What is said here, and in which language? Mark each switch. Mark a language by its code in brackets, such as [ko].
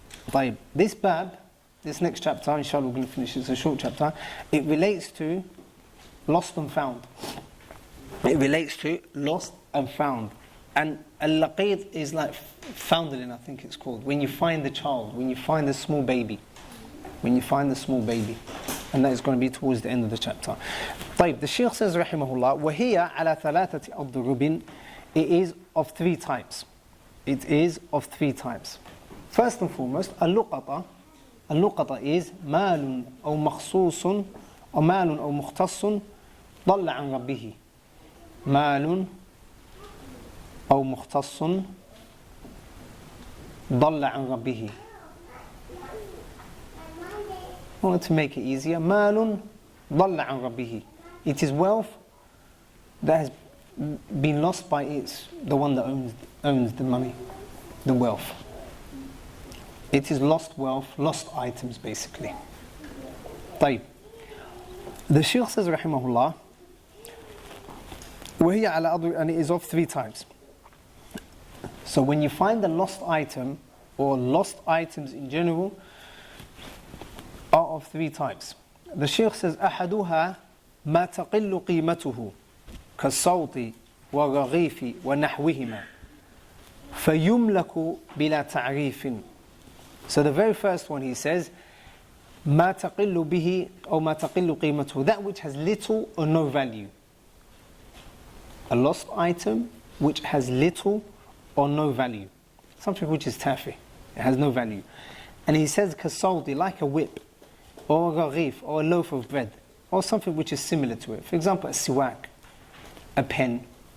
[en] طيب, this bab, this next chapter, inshallah we're going to finish, it's a short chapter, it relates to lost and found. It relates to lost and found. And al-laqid is like foundling, I think it's called. When you find the child, when you find the small baby. When you find the small baby. And that is going to be towards the end of the chapter. [ar] طيب, [en] the Shaykh says, [ar] rahimahullah, وَهِيَ عَلَى ثَلَاثَةِ أَضْرُبٍ. [en] It is of three types. It is of three types. First and foremost, al-luqata. Al-luqata is [ar] مال أو مخصوص أو مال أو مختص ضل عن ربه. مال أو مختص ضل عن ربه. [en] I want to make it easier. [ar] مال ضل عن ربه. [en] It is wealth that has been lost by the one that owns the money, the wealth. It is lost wealth, lost items basically. [ar] طيب. [en] The Shaykh says [ar] رحمه الله وهي على أضرب, [en] and it is of three types. So when you find a lost item, or lost items in general, are of three types. The Shaykh says [ar] أحدها ما تقل قيمته كالصوت والرغيف ونحوهما فيملك بلا تعريف. [en] So the very first one he says [ar] ما تقل به أو ما تقل قيمته, [en] that which has little or no value. A lost item which has little or no value. Something which is tafi, it has no value. And he says kasaldi, like a whip, or a gharif, or a loaf of bread, or something which is similar to it. For example, a siwak, a pen.